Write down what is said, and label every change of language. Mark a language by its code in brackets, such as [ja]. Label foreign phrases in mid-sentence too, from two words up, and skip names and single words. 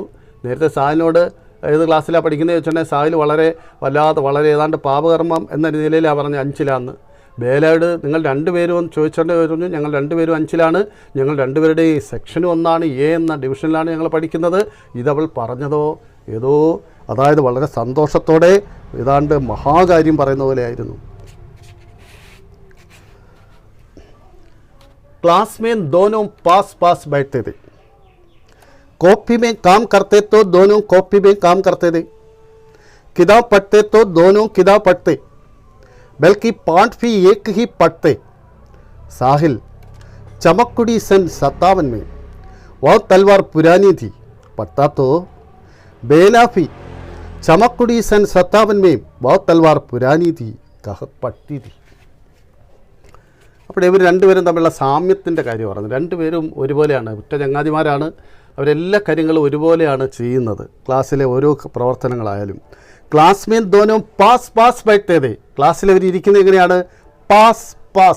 [ml] നേരത്തെ സാഹിലിനോട് ഏത് ക്ലാസ്സിലാണ് പഠിക്കുന്നത് ചോദിച്ചിട്ടുണ്ടെങ്കിൽ സാഹിൽ വളരെ ഏതാണ്ട് പാപകർമ്മം എന്ന നിലയിലാണ് പറഞ്ഞത് 5ലാന്ന്. ബേലയോട് നിങ്ങൾ രണ്ടുപേരും ചോദിച്ചോണ്ട് പറഞ്ഞു, ഞങ്ങൾ രണ്ടുപേരും 5ലാണ്, ഞങ്ങൾ രണ്ടുപേരുടെ ഈ സെക്ഷനും ഒന്നാണ്, എ എന്ന ഡിവിഷനിലാണ് ഞങ്ങൾ പഠിക്കുന്നത്. ഇതവൾ പറഞ്ഞതോ ഏതോ, അതായത് വളരെ സന്തോഷത്തോടെ ഏതാണ്ട് മഹാകാര്യം പറയുന്ന പോലെയായിരുന്നു. [hi] क्लास में दोनों पास पास बैठते थे. कॉपी में काम करते तो दोनों कॉपी में काम करते थे. किताब पढ़ते तो दोनों किताब पढ़ते, बल्कि पाठ भी एक ही पढ़ते. साहिल चमककुड़ी सन 57 में वह तलवार पुरानी थी पढ़ता तो बेला भी चमककुड़ी सन 57 में वह तलवार पुरानी थी कह पढ़ती थी. [ml] അപ്പോൾ ഇവർ രണ്ടുപേരും തമ്മിലുള്ള സാമ്യത്തിൻ്റെ കാര്യം പറഞ്ഞു. രണ്ടുപേരും ഒരുപോലെയാണ്, ഉറ്റ ചങ്ങാതിമാരാണ്. അവരെല്ലാ കാര്യങ്ങളും ഒരുപോലെയാണ് ചെയ്യുന്നത്, ക്ലാസ്സിലെ ഓരോ പ്രവർത്തനങ്ങളായാലും. [hi] क्लास में दोनों पास पास बैठते थे. [ml] ക്ലാസ്സിൽ അവർ ഇരിക്കുന്നത് എങ്ങനെയാണ്? [hi] पास पास.